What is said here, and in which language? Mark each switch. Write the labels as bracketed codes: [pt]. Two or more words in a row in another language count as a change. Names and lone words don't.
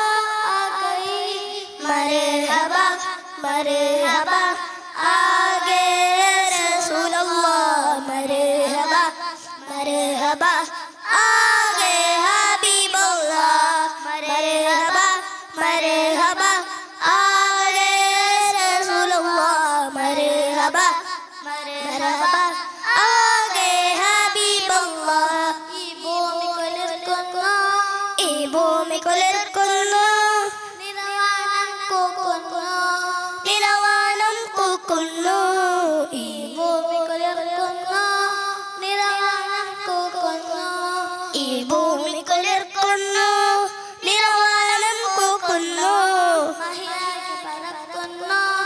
[ur] آگئے مرحبا مرحبا آگے رسول اللہ مرحبا مرحبا آگے حبیب اللہ مرحبا مرحبا آگے رسول اللہ مرحبا مرحبا آگے حبیب اللہ [ml] ഈ ഭൂമി കുളിർക്കുന്നു നിലവാനം കൂക്കുന്നു നിലവാനം കൂക്കുന്നു ഈ ഭൂമി കുളിർക്കുന്നു നിലവാനം കൂക്കുന്നു ഈ ഭൂമി കുളിർക്കുന്നു നിലവാനം കൂക്കുന്നു മഹിയായി പറക്കുന്നു